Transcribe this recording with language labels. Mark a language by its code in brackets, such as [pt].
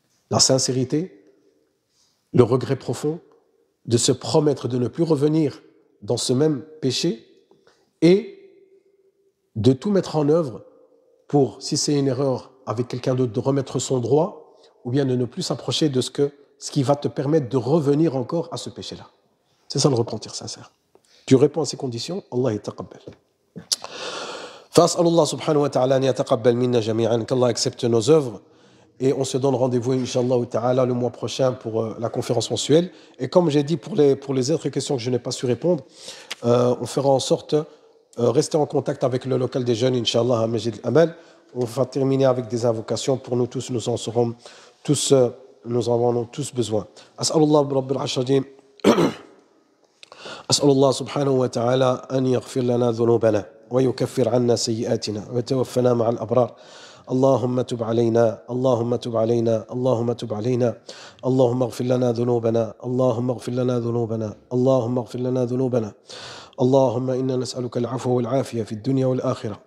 [fr] La sincérité, le regret profond, de se promettre de ne plus revenir dans ce même péché et de tout mettre en œuvre pour, si c'est une erreur avec quelqu'un d'autre, de remettre son droit ou bien de ne plus s'approcher de ce qui va te permettre de revenir encore à ce péché-là. C'est ça le repentir sincère. Tu réponds à ces conditions, Allah yataqabbal. [ar] فأسأل الله سبحانه وتعالى أن يتقبل منا جميعا, [fr] qu'Allah accepte nos œuvres. Et on se donne rendez-vous, Inch'Allah ta'ala, le mois prochain pour la conférence mensuelle. Et comme j'ai dit, pour les autres questions que je n'ai pas su répondre, on fera en sorte rester en contact avec le local des jeunes, Inch'Allah, à Majid al-Amal. On va terminer avec des invocations pour nous tous, nous en serons tous, nous en avons tous besoin. [ar] As'alullah rabbil ashadin. أسأل الله سبحانه وتعالى أن يغفر لنا ذنوبنا ويكفر عنا سيئاتنا ويتوفنا مع الأبرار. اللهم تب علينا اللهم تب علينا اللهم تب علينا اللهم اغفر لنا ذنوبنا اللهم اغفر لنا ذنوبنا اللهم اغفر لنا ذنوبنا اللهم إنا نسألك العفو والعافية في الدنيا والآخرة.